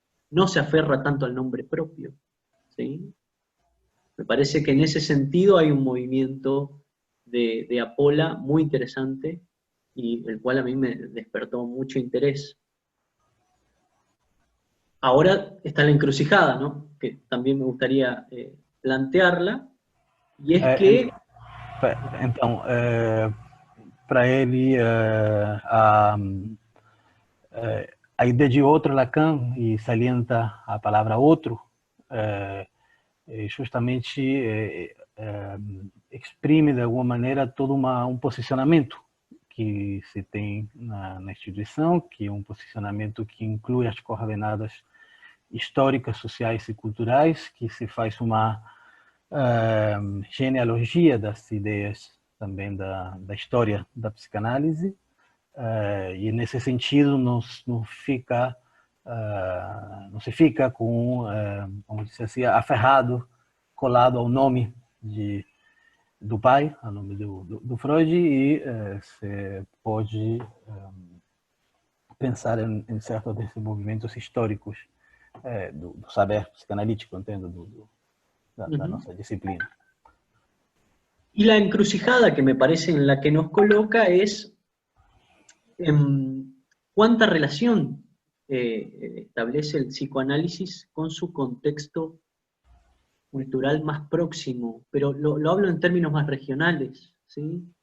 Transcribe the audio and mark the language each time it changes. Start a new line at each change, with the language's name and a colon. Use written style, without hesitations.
Spanish: No se aferra tanto al nombre propio, ¿sí? Me parece que en ese sentido hay un movimiento de Apola muy interesante, y el cual a mí me despertó mucho interés. Ahora está la encrucijada, ¿no? Que también me gustaría plantearla, y es que...
Portuguese: Então, para ele, a ideia de outro Lacan, e salienta a palavra outro, justamente exprime de alguma maneira todo um posicionamento que se tem na instituição, que é um posicionamento que inclui as coordenadas históricas, sociais e culturais, que se faz uma genealogia das ideias também da história da psicanálise, e nesse sentido não se fica com, vamos dizer assim, aferrado, colado ao nome do pai, ao nome do Freud, e se pode pensar em certos desenvolvimentos históricos do saber psicanalítico, entendo, da nossa disciplina.
Spanish: Y la encrucijada que me parece en la que nos coloca es cuánta relación establece el psicoanálisis con su contexto cultural más próximo, pero lo hablo en términos más regionales, ¿sí?